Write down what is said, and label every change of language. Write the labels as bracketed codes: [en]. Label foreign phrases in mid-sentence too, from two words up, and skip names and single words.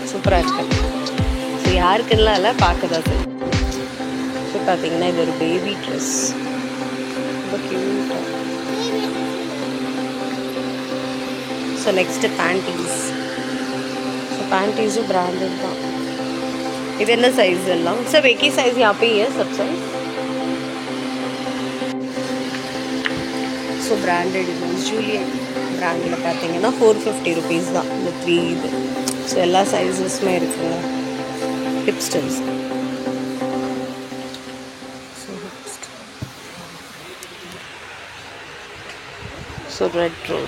[ta] சூப்பராக இருக்குது. ஸோ யாருக்குன்னா இல்லை, பார்க்கதான் சரி. ஸோ பார்த்தீங்கன்னா இது ஒரு [en] baby dress, [ta] ரொம்ப க்யூட்டாக. [en] So next panties. So panties branded [ta] தான். இது என்ன साइज எல்லாம்? [hi] सब एक ही साइज यहाँ पे ही है सब साइज. [en] So branded [ta] ஜூலியட் பிராண்டில் பார்த்தீங்கன்னா 450 rupees தான் இந்த 3 இது. ஸோ எல்லா சைஸஸுமே இருக்குங்க. ஹிப்ஸ்டர்ஸ். [en] So red road.